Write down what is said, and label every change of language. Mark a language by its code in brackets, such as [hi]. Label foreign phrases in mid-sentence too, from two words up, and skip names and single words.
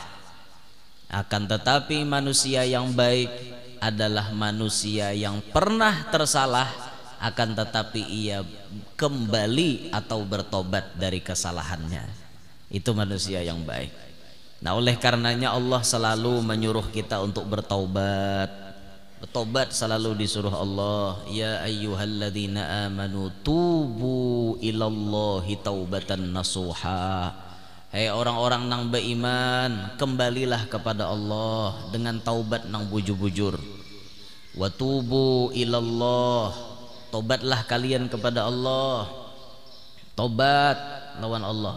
[id] Akan tetapi manusia yang baik adalah manusia yang pernah tersalah, akan tetapi ia kembali atau bertobat dari kesalahannya. Itu manusia yang baik. Nah oleh karenanya Allah selalu menyuruh kita untuk bertaubat. Bertobat selalu disuruh Allah. [ar] يا أيها الذين آمنوا توبوا إلى الله توبة نصوحا. [id] Hei orang-orang nang beriman, kembalilah kepada Allah dengan taubat nang bujur-bujur. [ar] وتوبوا إلى الله, [id] tobatlah kalian kepada Allah. [bjn] Tobat lawan Allah.